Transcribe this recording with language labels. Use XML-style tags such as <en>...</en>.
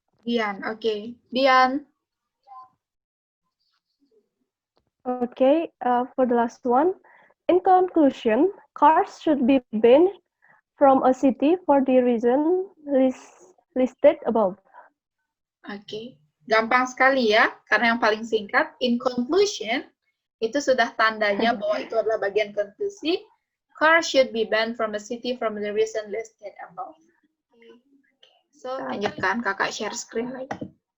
<en>Dian, okay. Dian. Okay, for the last one. In conclusion, cars should be banned from a city for the reason listed above.</en> <id>Oke, gampang sekali ya, karena yang paling singkat,</id> <en>in conclusion,</en> <id>itu sudah tandanya bahwa itu adalah bagian konklusi.</id> <en>Cars should be banned from a city from the reason listed above.</en> <id>So, lanjutkan, kakak share screen lagi.</id>